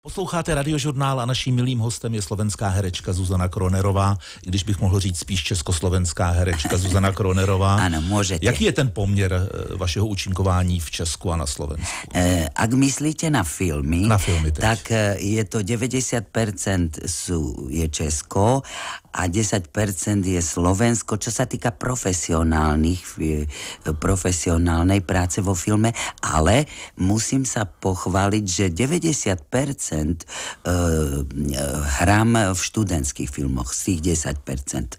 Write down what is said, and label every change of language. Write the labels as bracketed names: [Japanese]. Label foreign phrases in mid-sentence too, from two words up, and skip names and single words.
[Czech] Posloucháte Radiožurnál a naším milým hostem je slovenská herečka Zuzana Kronerová, i když bych mohl říct spíš československá herečka Zuzana Kronerová. [Slovak] Áno, môžete. [Czech] Jaký je ten poměr vašeho účinkování v Česku a na Slovensku? [Slovak] Ak myslíte na filmy, [Czech] teď. [Slovak] Tak je to 90% je Česko a 10% je Slovensko, čo sa týka profesionálnej práce vo filme, ale musím sa pochváliť, že 90% hrám v študentských filmoch, z tých 10%.